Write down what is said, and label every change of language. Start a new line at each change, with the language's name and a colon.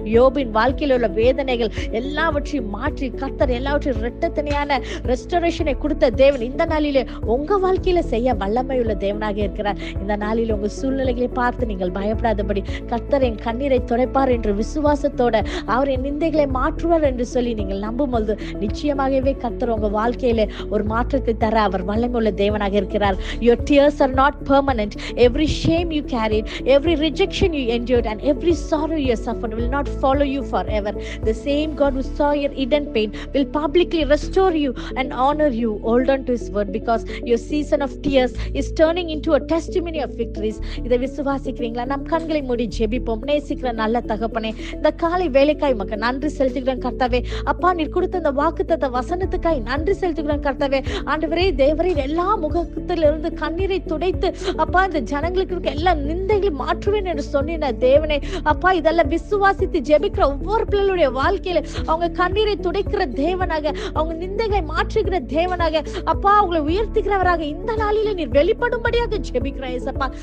Tamil: யோபின் வாழ்க்கையில் உள்ள வேதனைகள் எல்லாவற்றையும் மாற்றி கர்த்தர் எல்லாவற்றையும் இரட்டத்தனையான ரெஸ்டரேஷனை கொடுத்த தேவன் இந்த நாளிலே உங்க வாழ்க்கையில செய்ய வல்லமை உள்ள தேவனாக இருக்கிறார். இந்த நாளில் உங்க சூழ்நிலைகளை பார்த்து நீங்கள் பயப்படாதபடி கர்த்தர் என் கண்ணீரை துடைப்பார் என்று விசுவாசத்தோட அவர் என் நிந்தைகளை மாற்றுவார் என்று சொல்லி நீங்கள் நம்பும் பொழுது நிச்சயமாகவே கர்த்தர் உங்க வாழ்க்கையில ஒரு மாற்றத்தை தர அவர் வல்லமை உள்ள தேவனாக இருக்கிறார்.
English: Your tears are not permanent. Every shame you carried, every rejection you endured and every sorrow you suffered will not follow you forever. The same God who saw your hidden pain will publicly restore you and honor you. Hold on to his word because your season of tears is turning into a testimony of victories.
Tamil: இதை விசுவாசிக்கிறீங்களா? நம் கண்களை மூடி ஜெபிப்போம். நேசிக்கிற நல்ல தகப்பனே, இந்த காலை வேலைக்காய் உமக்கு நன்றி செலுத்துகிறேன் கர்த்தாவே. அப்பா, நீர் கொடுத்த இந்த வாக்குத்தத்த வசனத்துக்காய் நன்றி செலுத்துகிறேன் கர்த்தாவே. ஆண்டவரே, தேவரீர் எல்லா முகத்திலிருந்து கண்ணீரை துடைத்து அப்பா இந்த ஜனங்களுக்கு இருக்க எல்லா நிந்தைகளையும் மாற்றுவேன் என்று சொன்ன தேவனே, அப்பா இதெல்லாம் விசுவாசித்து ஜெபிக்கிற ஒவ்வொரு பிள்ளைகளுடைய வாழ்க்கையில அவங்க கண்ணீரை துடைக்கிற தேவனாக, அவங்க நிந்தைகளை மாற்றுகிற தேவனாக, அப்பா அவங்களை உயர்த்துகிறவராக இந்த நாளிலே நீர் வெளிப்படும்படியாக ஜெபிக்கிறேன் ஏசப்பா.